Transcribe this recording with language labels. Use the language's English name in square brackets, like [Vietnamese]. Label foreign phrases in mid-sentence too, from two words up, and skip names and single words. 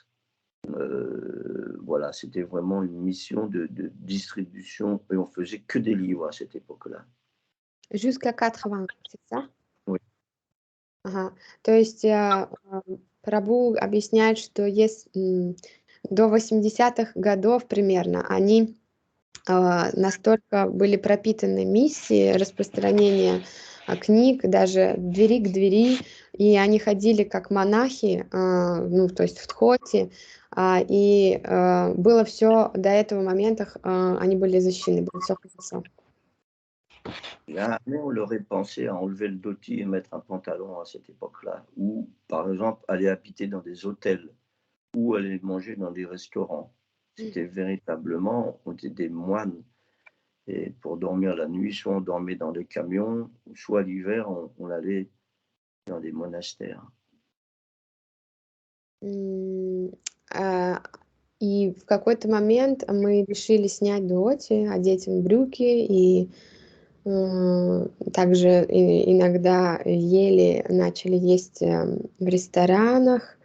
[French] Voilà, c'était vraiment une mission de distribution et on faisait que des livres à cette époque-là. Jusqu'à 80, c'est ça? Oui. [Russian] Ага. То есть Прабhu объясняет, что до 80-х годов примерно они настолько были пропитаны миссией распространения книг, даже двери к двери, и они ходили как монахи, ну, то есть в Тхоте, и было все до этого момента, они были защищены, было все хорошо. [French] Jamais on aurait pensé à enlever le dhoti et mettre un pantalon à cette époque-là, ou par exemple aller habiter dans des hôtels, ou aller manger dans des restaurants. C'était véritablement, on était des moines. Et pour dormir la nuit, soit on dormait dans les camions, soit l'hiver, on allait dans des monastères. [Russian] И в какой-то момент мы решили снять доти, одеть им брюки, и также иногда начали есть в ресторанах.